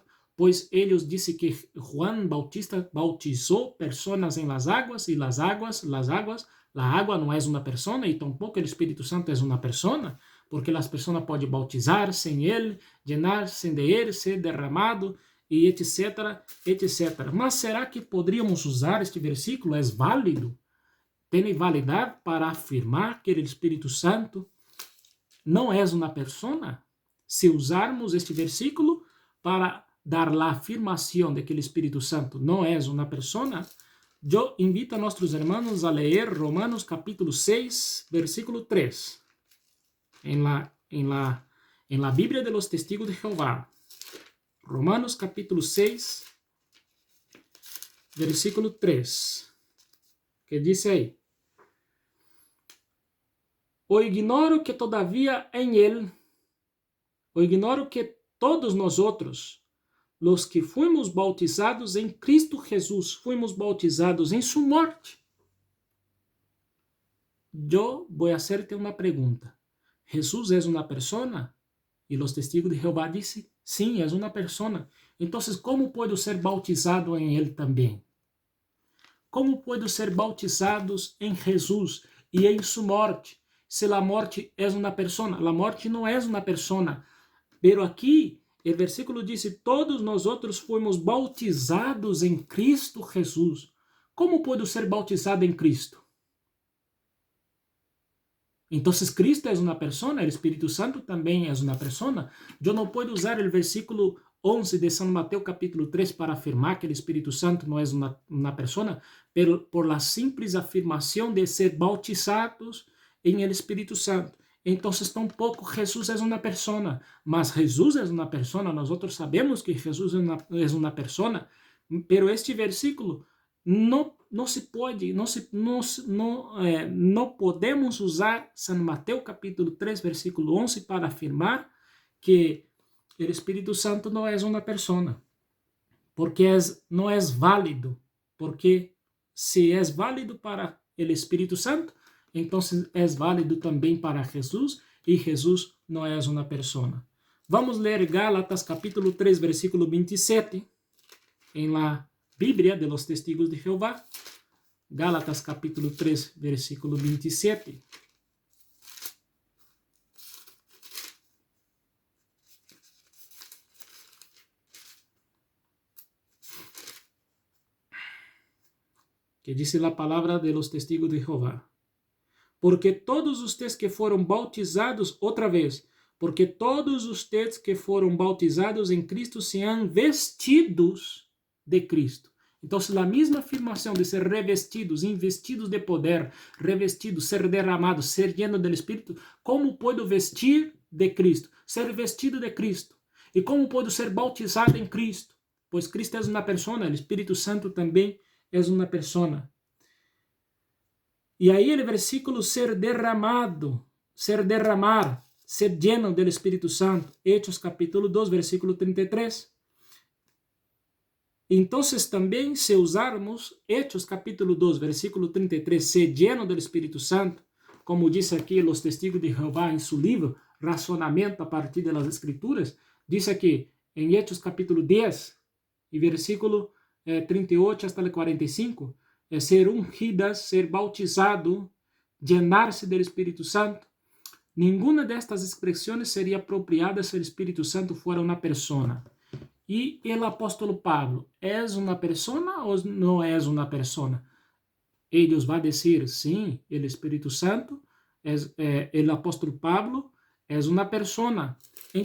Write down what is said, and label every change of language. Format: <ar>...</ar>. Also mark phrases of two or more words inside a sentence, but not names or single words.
<es>Pues ellos dicen que Juan Bautista bautizó personas en las aguas, y la agua no es una persona, y tampoco el Espíritu Santo es una persona, porque las personas pueden bautizarse en él, llenarse de él, ser derramado, y etcétera, etcétera. Mas será que podríamos usar este versículo? ¿Es válido?</es> <pt>¿Tiene validade para afirmar que o Espírito Santo não é uma persona? Se usarmos este versículo para dar a afirmação de que o Espírito Santo não é uma persona, eu invito a nossos irmãos a ler Romanos capítulo 6, versículo 3,</pt> <es>en la Bíblia de los Testigos de Jehová. Romanos capítulo 6, versículo 3,</es> <pt>que diz aí:</pt> <es>O ignoro que todavía en él, o ignoro que todos nosotros, los que fuimos bautizados en Cristo Jesús, fuimos bautizados en su muerte. Yo voy a hacerte una pregunta. ¿Jesús es una persona? Y los testigos de Jehová dicen, sí, es una persona. Entonces, ¿cómo puedo ser bautizado en él también? ¿Cómo puedo ser bautizados en Jesús y en su muerte?</es> <pt>Se a morte é uma persona, a morte não é uma persona. Pero aqui, o versículo diz: todos nós outros fomos bautizados em Cristo Jesus. Como posso ser bautizado em Cristo? Então, Cristo é uma persona, o Espírito Santo também é uma persona. Eu não posso usar o versículo 11 de São Mateus capítulo 3 para afirmar que o Espírito Santo não é uma persona,</pt> <es>pero por la</es> <pt>simples afirmação de ser bautizados em el Espírito Santo. Então, tampouco Jesus é uma persona, mas Jesus é uma persona. Nós sabemos que Jesus é uma persona, pero este versículo não se pode, não podemos usar São Mateus capítulo 3, versículo 11 para afirmar que o Espírito Santo não é uma persona, porque não é válido, porque se é válido para o Espírito Santo, então é válido também para Jesus, e Jesus não é uma persona. Vamos ler Gálatas capítulo 3, versículo 27, em</pt> <es>la Bíblia de los Testigos de Jehová.</es> <pt>Gálatas capítulo 3, versículo 27. Que diz a palavra</pt> <es>de los Testigos de Jehová.</es> <pt>Porque</pt> <es>todos ustedes</es> <pt>que foram bautizados, outra vez, porque</pt> <es>todos ustedes</es> <pt>que foram bautizados em Cristo</pt> <es>se han vestidos</es> <pt>de Cristo. Então, a mesma afirmação de ser revestidos, investidos de poder, revestidos, ser derramados, ser lleno do Espírito, como posso vestir de Cristo? Ser vestido de Cristo. E como posso ser bautizado em Cristo? Pois Cristo é uma persona, o Espírito Santo também é uma persona. E aí o versículo ser derramado, ser derramar, ser lleno do Espírito Santo, Hechos capítulo 2, versículo 33. Então, também se usarmos Hechos capítulo 2, versículo 33, ser lleno do Espírito Santo, como diz aqui os Testigos de Jeová em seu livro, Razonamento a partir das Escrituras, diz aqui em Hechos capítulo 10, e versículo 38 até 45, ser ungidas, ser bautizado, llenar-se do Espírito Santo. Nenhuma destas expressões seria apropriada se o Espírito Santo fora uma persona. E o apóstolo Pablo, é uma persona ou não é uma persona? Eles vão dizer, sim, o Espírito Santo, o apóstolo Pablo é uma persona.</pt>